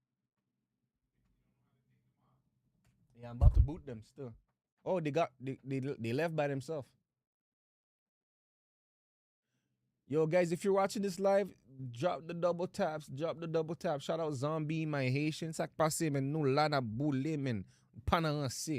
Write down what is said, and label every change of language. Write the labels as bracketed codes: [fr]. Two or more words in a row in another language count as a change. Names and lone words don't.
[en] Yeah, I'm about to boot them still. Oh, they left by themselves. Yo, guys, if you're watching this live, drop the double taps. Drop the double tap. Shout out Zombie, my Haitian. [ht] Sak passe, men. Nou la na boule, men. Panan se.